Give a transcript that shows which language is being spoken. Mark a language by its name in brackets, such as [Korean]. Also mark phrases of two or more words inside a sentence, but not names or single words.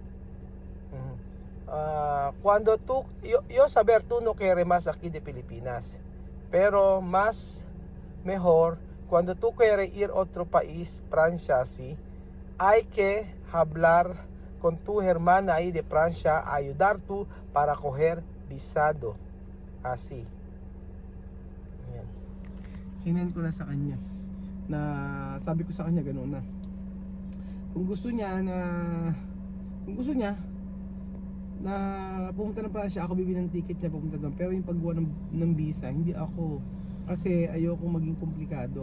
[Spanish] Cuando tú, yo saber tú no quieres más aquí de Pilipinas, pero más mejor cuando tú quieres ir a otro país, Francia, así, hay que hablar con tu hermana ahí de Francia, ayudar tú para coger visado. Así. [Filipino] Yan. Sinend ko na sa kanya na sabi ko sa kanya gano'n na kung gusto niya na pumunta ng Pransya, ako bibili ng ticket niya pumunta doon. Pero yung paggawa ng visa, hindi ako. Kasi ayoko maging komplikado.